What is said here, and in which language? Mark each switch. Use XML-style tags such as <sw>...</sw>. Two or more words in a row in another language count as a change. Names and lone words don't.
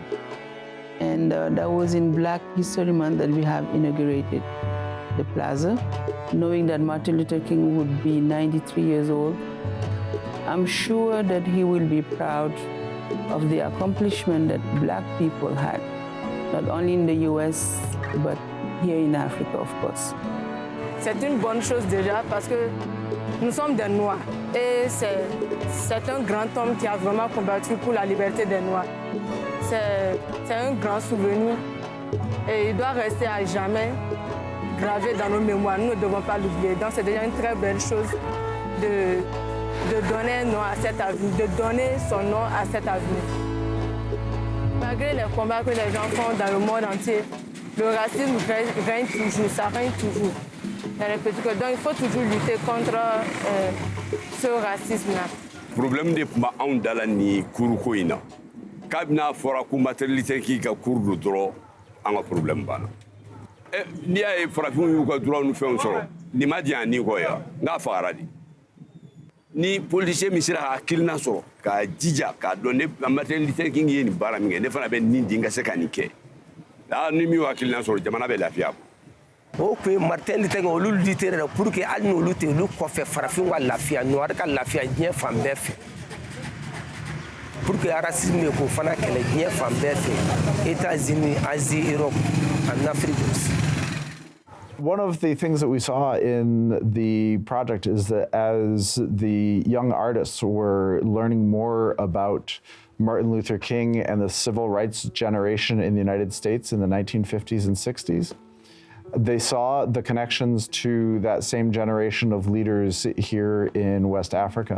<en>And that was in Black History Month that we have inaugurated the plaza, knowing that Martin Luther King would be 93 years old. I'm sure that he will be proud of the accomplishment that Black people had, not only in the US, but here in Africa, of course.</en> <fr>C'est une bonne chose déjà parce que nous sommes des Noirs et c'est un grand homme qui a vraiment combattu pour la liberté des Noirs. C'est un grand souvenir et il doit rester à jamais gravé dans nos mémoires. Nous ne devons pas l'oublier. Donc c'est déjà une très belle chose de donner un nom à cet avenir, de donner son nom à cet avenir. Malgré les combats que les gens font dans le monde entier, le racisme règne toujours, ça règne toujours. Donc il faut toujours lutter contre ce racisme-là. Le problème de</fr> <bm>anw dala ni kuruko in na k'a bɛna fɔra ko Martin Luther King ka kuru do dɔrɔn an ka problème banna. N'i y'a ye farafinw y'u ka droit ni fɛnw sɔrɔ nin ma diya ni kɔ ya n'a fagara de. Ni politicien min sera ka hakilina sɔrɔ k'a jija k'a dɔn ne Martin Luther King ye nin baara min kɛ ne fana bɛ nin di n ka se ka nin kɛ. Ni min y'o hakilina sɔrɔ jamana bɛ lafiya. O kun ye Martin Luther King olu luttera</bm> <fr>pour que</fr> <bm>hali n'olu tɛ olu kɔfɛ farafinw ka lafiya Noir ka lafiya diɲɛ fan bɛɛ fɛ.</bm> <fr>Pour que</fr> <bm>racisme ye k'o fana kɛlɛ diɲɛ fan bɛɛ fɛ États-Unis, Asie, Europe, and</bm> <fr>Afrique aussi.</fr> <en>One of the things that we saw in the project is that as the young artists were learning more about Martin Luther King and the civil rights generation in the United States in the 1950s and 60s, they saw the connections to that same generation of leaders here in West Africa.</en>